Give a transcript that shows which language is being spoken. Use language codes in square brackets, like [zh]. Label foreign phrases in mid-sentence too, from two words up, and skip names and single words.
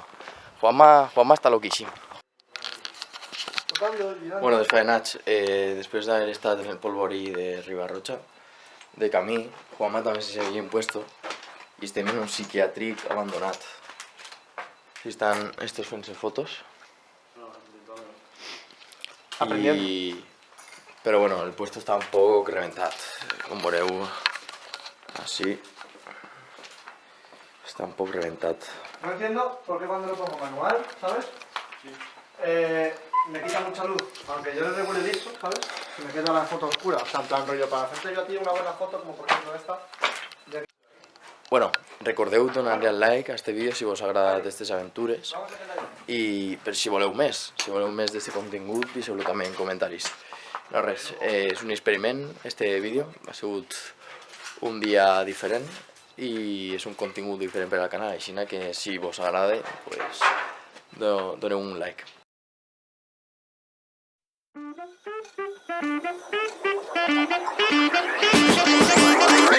[ca] Juanma està loquíssim. Bueno, desfaenats, després d'haver estat en el polvorí de Ribarrocha, de camí, Juanma també s'havia impuesto i estem en un psiquiàtric abandonat. Si estan estos fent-se fotos. [es] Pero bueno, el puesto está un poco reventat, [ca] com veureu, [es] así. Está un poco reventat. No entiendo por qué cuando lo pongo manual, ¿sabes? Sí. Me quita mucha luz, aunque yo le regule el ISO, ¿sabes? Y me queda la foto oscura, o sea, en plan rollo, para hacerte yo a ti una buena foto, como por ejemplo esta. [ca] Bueno, recordeu donar-li al like a este vídeo si vos ha agradat aquestes aventures i per si voleu més d'aquest contingut deixeu-lo també en comentaris. No res, és un experiment este vídeo, ha sigut un dia diferent i és un contingut diferent per al canal, així que si vos agrada, pues, doneu un like. [en] We'll be right back.